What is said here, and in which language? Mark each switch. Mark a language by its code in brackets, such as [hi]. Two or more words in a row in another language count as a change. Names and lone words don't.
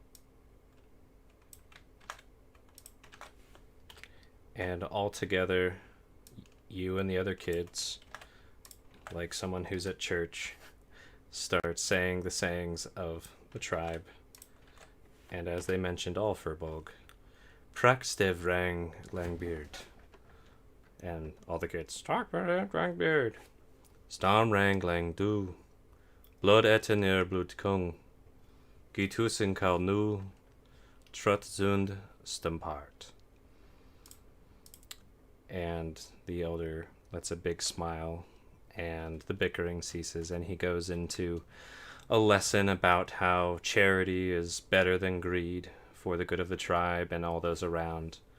[en] And all together, you and the other kids, like someone who's at church, start saying the sayings of the tribe. And as they mentioned all Furbolg, Prakstev Rang Langbeard. And all the kids, Rangbeard. Storm Rang Lang Du. Blood Etenir Blut Kung. Gitusin Kal Nu. Trutzund Stumpart. And the elder lets a big smile, and the bickering ceases, and he goes into a lesson about how charity is better than greed for the good of the tribe and all those around.